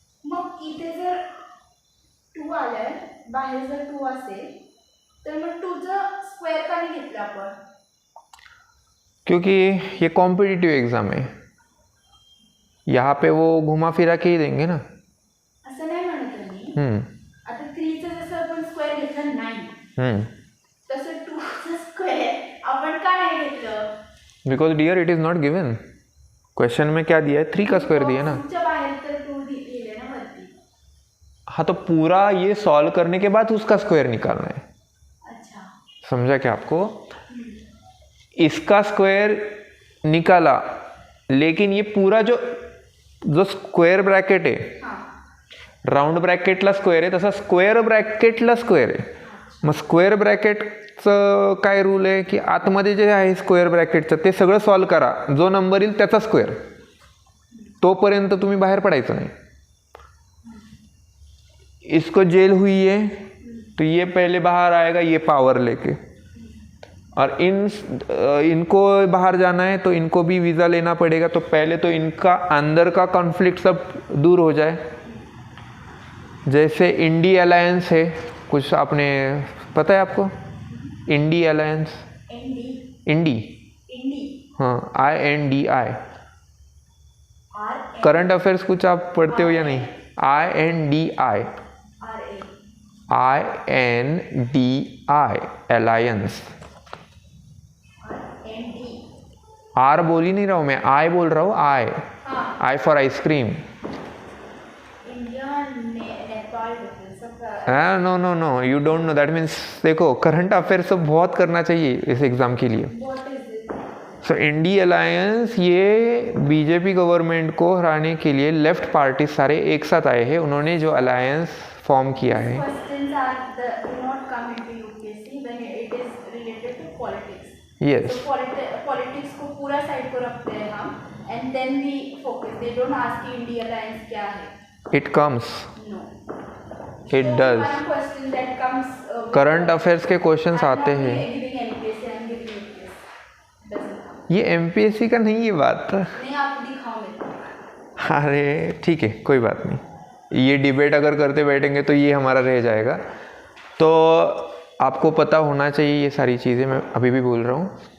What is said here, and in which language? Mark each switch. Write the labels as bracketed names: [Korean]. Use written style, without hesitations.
[Marathi] मग इथे जर 2 आलाय, बाहेर जर 2 असेल तर मग 2चं स्क्वेअर का नाही घेतलं आपण? [Hindi] क्योंकि ये कॉम्पिटिटिव एग्जाम है, यहाँ पे वो घुमा फिरा के ही देंगे ना. [Marathi] असं नाही म्हणत मी. आता 3चं जसं आपण स्क्वेअर घेतलं 9, तसं 2चं स्क्वेअर आपण का नाही घेतलं? [English] Because dear it is not given. [Hindi] Question में क्या दिया है, 3 का स्क्वायर दिया ना. [Marathi] बाहेर तर 2 दिले ना वरती. [Hindi] हाँ तो पूरा ये सॉल्व करने के बाद उसका स्क्वायर निकालना है. अच्छा समझा क्या आपको? इसका स्क्वायर निकाला, लेकिन ये पूरा जो [Marathi] स्क्वेअर ब्रॅकेट आहे, राऊंड ब्रॅकेटला स्क्वेअर आहे, तसा स्क्वेअर ब्रॅकेटला स्क्वेअर आहे. मग स्क्वेअर ब्रॅकेटचं काय रूल आहे की आतमध्ये जे आहे स्क्वेअर ब्रॅकेटचं ते सगळं सॉल्व करा, जो नंबर येईल त्याचा स्क्वेअर, तोपर्यंत तुम्ही बाहेर पडायचं नाही. [Hindi] इसको जेल हुई है तो ये पहले बाहर आएगा, ये पावर लेके, और इनको बाहर जाना है तो इनको भी वीज़ा लेना पड़ेगा. तो पहले तो इनका अंदर का कॉन्फ्लिक्ट सब दूर हो जाए. जैसे इंडी अलायंस है, कुछ आपने पता है आपको? इंडी अलायंस, इंडी हाँ, INDI। RN करंट अफेयर्स कुछ आप पढ़ते हो या नहीं? INDI, INDI, alliance. RND are बोल ही नहीं रहा हूँ मैं, आई बोल रहा हूँ, [English] I for ice cream. [Hindi] India Nepal सबका [English] no no no, you don't know, that means [Hindi] देखो करंट अफेयर्स तो बहुत करना चाहिए इस एग्जाम के लिए। [English] What is it? [Hindi] So INDI alliance ये बीजेपी गवर्नमेंट को हराने के लिए लेफ्ट पार्टी सारे एक साथ आए हैं, उन्होंने जो अलायंस फॉर्म किया है। [English] Questions are do not come into UPSC when it is related to politics. Yes. So politics [Hindi] को पूरा साइड को रखते हैं हम [English] and then we focus. They don't ask [Hindi] कि [English] India Alliance [Hindi] क्या है. [English] It comes. No. It does. One question that comes. [Hindi] Current affairs के क्वेश्चंस आते हैं। [English] I'm giving NPSC. I'm giving UPSC. Doesn't come. [Hindi] ये MPSC का नहीं, ये बात। नहीं, आप दिखाओ मेरे को। अरे ठीक है, कोई बात नहीं, ये डिबेट अगर करते बैठेंगे तो ये हमारा रह जाएगा। तो आपको पता होना चाहिए ये सारी चीज़ें, मैं अभी भी बोल रहा हूँ।